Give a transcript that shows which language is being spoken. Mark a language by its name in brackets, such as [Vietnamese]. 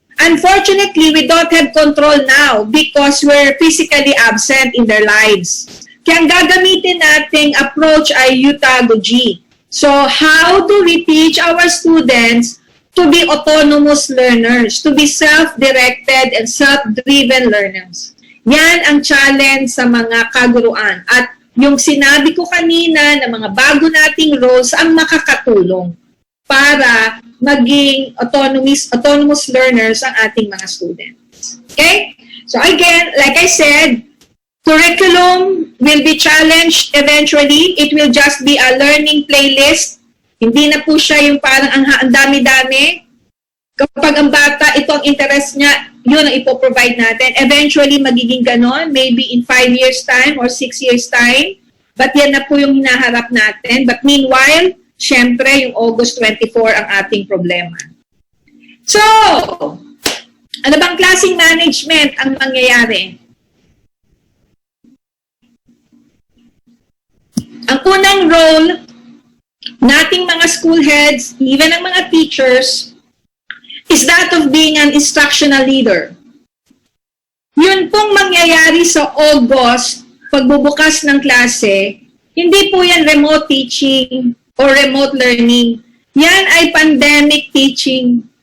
[English] Unfortunately, we don't have control now because we're physically absent in their lives. [Filipino] Kaya ang gagamitin nating approach ay utagogy. [English] So, how do we teach our students to be autonomous learners, to be self-directed and self-driven learners? [Filipino] Yan ang challenge sa mga kaguruan. At yung sinabi ko kanina na mga bago nating roles ang makakatulong para maging autonomous learners ang ating mga students. [English] Okay? So again, like I said, curriculum will be challenged eventually. It will just be a learning playlist. [Filipino] Hindi na po siya yung parang ang dami-dami. Kapag ang bata, ito ang interest niya, yun ang ipoprovide natin. Eventually, magiging ganon, [English] maybe in 5 years' time [Filipino] or 6 years' time. But yan na po yung hinaharap natin. [English] But meanwhile, [Filipino] syempre, yung August 24 ang ating problema. So, ano bang klaseng management ang mangyayari? Ang unang role nating mga school heads, even ang mga teachers, [English] is that of being an instructional leader. [Filipino] Yun pong mangyayari sa August, pagbubukas ng klase, hindi po yan [English] remote teaching or remote learning. [Filipino] Yan ay pandemic teaching.